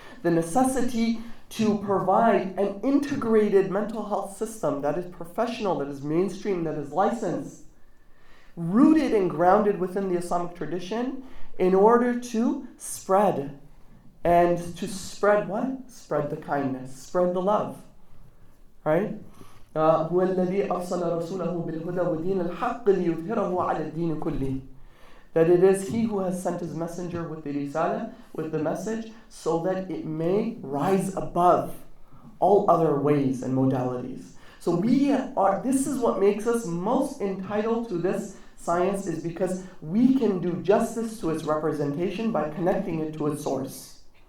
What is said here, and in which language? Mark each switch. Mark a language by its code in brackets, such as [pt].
[en] The necessity to provide an integrated mental health system that is professional, that is mainstream, that is licensed, rooted and grounded within the Islamic tradition, in order to spread and to spread what? Spread the kindness, spread the love, right? [ar] هو الذي أرسل رسوله بالهدى ودين الحق ليظهره على الدين كله. [en] That it is He who has sent His messenger with the risala, with the message, so that it may rise above all other ways and modalities. So this is what makes us most entitled to this science, is because we can do justice to its representation by connecting it to its source.